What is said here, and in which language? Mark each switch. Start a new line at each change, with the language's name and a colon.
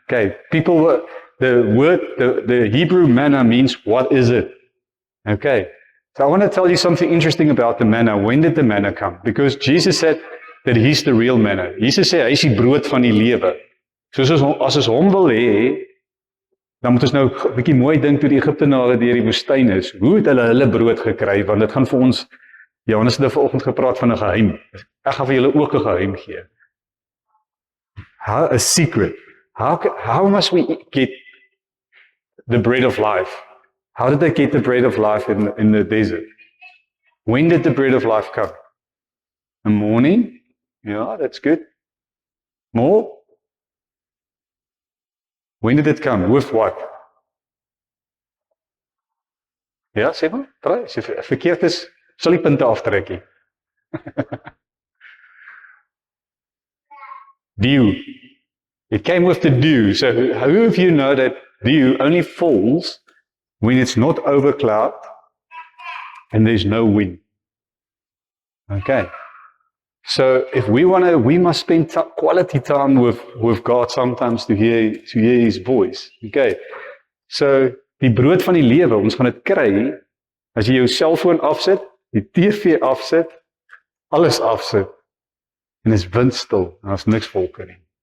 English: Okay, the Hebrew manna means what is it? Okay, so I want to tell you something interesting about the manna. When did the manna come? Because Jesus said that he's the real manna.
Afrikaans: Jesus sê hy is die brood van die lewe. Soos as ons hom wil hê, dan moet ons nou 'n bietjie mooi dink toe die Egiptenare deur die woestyn is. Hoe het hulle brood gekry? Want dit gaan vir ons, Johannes het vanoggend gepraat van 'n geheim. Ek gaan vir julle ook 'n geheim gee.
English: A secret. How must we get the bread of life? How did they get the bread of life in the desert? When did the bread of life come? In the morning? Yeah, that's good. More? When did it come? With what?
Afrikaans: Ja, sê maar,
English: try.
Afrikaans: As jy verkeerd is, sal die punte aftrekkie.
English: Dew. It came with the dew. So who of you know that dew only falls when it's not over cloud and there's no wind? Okay. So if we must spend quality time with God sometimes to hear His voice. Okay.
Afrikaans: So die brood van die lewe, ons gaan dit kry as jy jou selfoon afsit, die TV afsit, alles afsit en is windstil en daar's niks wolke nie.